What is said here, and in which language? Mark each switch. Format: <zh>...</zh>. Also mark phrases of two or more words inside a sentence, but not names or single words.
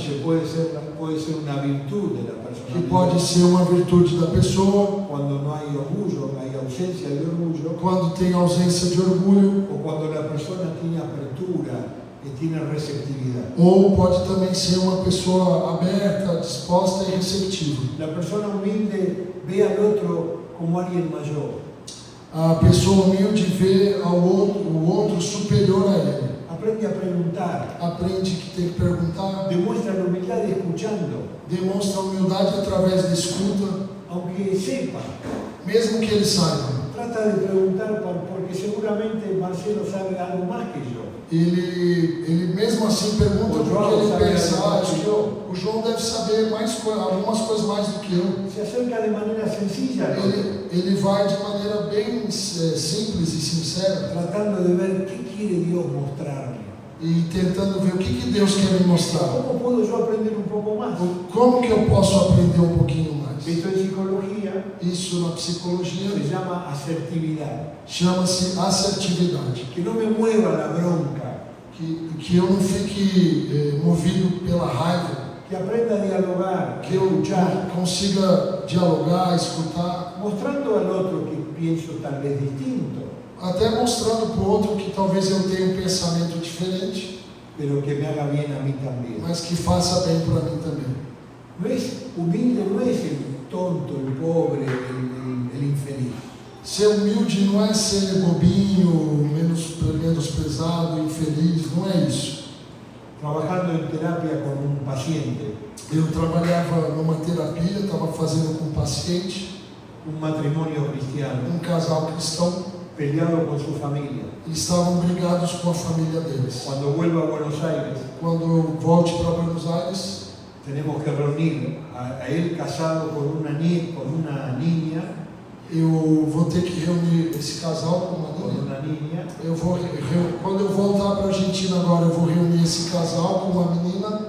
<es>Que puede ser una virtud de la</es> <pt>que pode</pt> <es>personalidad.</es> <pt>ser uma virtude da pessoa</pt> <es>Cuando no hay orgullo, hay ausencia de orgullo,</es> <pt>quando tem ausência de orgulho,</pt> <es>o cuando la persona tiene apertura y tiene receptividad.</es> <pt>ou pode também ser uma pessoa aberta, disposta e receptiva.</pt> <es>La persona humilde ve al otro como alguien mayor.</es> <pt>A pessoa humilde vê o outro superior a ele.</pt> <es>Aprende a preguntar.</es> <pt>Aprende que tem que perguntar,</pt> <es>Demuestra la humildad escuchando,</es> <pt>demonstra humildade através da escuta,</pt> <es>aunque sepa.</es> <pt>mesmo que ele saiba.</pt> <es>Trata de preguntar porque seguramente Marcelo sabe algo más que yo.</es> <pt>Ele mesmo assim pergunta O João porque ele sabe pensa, algo mais que eu. o João deve saber algumas coisas mais do que eu.</pt> <es>Se acerca de manera sencilla, al otro,</es> <pt>Ele vai de maneira bem simples e sincera</pt> <es>tratando de ver qué quiere Dios mostrarme.</es> <pt>e tentando ver o que Deus quer me mostrar.</pt> <es>¿Cómo puedo yo aprender un poco más?</es> <pt>Como que eu posso aprender um pouquinho mais?</pt> <es>Esto en psicología</es> <pt>Isso na psicologia</pt> <es>se llama asertividad.</es> <pt>chama-se assertividade.</pt> <es>Que no me mueva la bronca,</es> <pt>Que eu não fique movido pela raiva,</pt> <es>que aprenda a dialogar,</es> <pt>que eu</pt> <es>escuchar,</es> <pt>consiga dialogar, escutar,</pt> <es>mostrando al otro que pienso tal vez distinto,</es> <pt>até mostrando para o outro que talvez eu tenha um pensamento diferente,</pt> <es>pero que me haga bien a mí también.</es> <pt>mas que faça bem para mim também.</pt> <es>No es humilde, no es el tonto, el pobre, el infeliz.</es> <pt>Ser humilde não é ser bobinho, menosprezado, infeliz, não é isso.</pt> <es>Trabajando en terapia con un paciente,</es> <pt>Eu trabalhava numa terapia, estava fazendo com um paciente,</pt> <es>un matrimonio cristiano,</es> <pt>um casal cristão,</pt> <es>peleado con su familia.</es> <pt>eles estavam brigados com a família deles.</pt> <es>Cuando vuelva a Buenos Aires,</es> <pt>Quando eu volte para Buenos Aires,</pt> <es>tenemos que reunir a él casado con una niña,</es> <pt>eu vou ter que reunir esse casal com uma menina. Quando eu voltar para a Argentina agora, eu vou reunir esse casal com uma menina</pt>